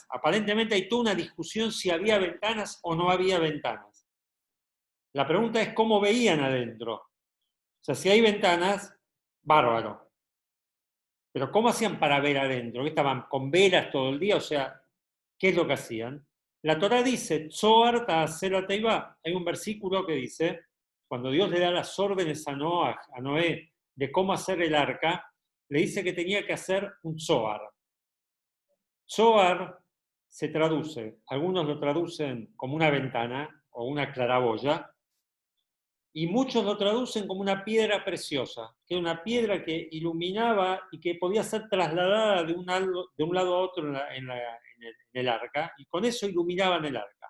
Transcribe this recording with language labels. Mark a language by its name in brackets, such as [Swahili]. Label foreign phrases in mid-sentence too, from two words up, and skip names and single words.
[Spanish] Aparentemente hay toda una discusión si había ventanas o no había ventanas. La pregunta es cómo veían adentro. O sea, si hay ventanas, bárbaro. Pero ¿cómo hacían para ver adentro? ¿Que estaban con velas todo el día? O sea, ¿qué es lo que hacían? La Torá dice, [Hebrew] צהר תעשה תבה. [Spanish] Hay un versículo que dice, cuando Dios le da las órdenes a Noé de cómo hacer el arca, le dice que tenía que hacer un Zohar. Zohar se traduce, algunos lo traducen como una ventana o una claraboya, Y muchos lo traducen como una piedra preciosa, que era una piedra que iluminaba y que podía ser trasladada de un lado a otro en el arca, y con eso iluminaban el arca.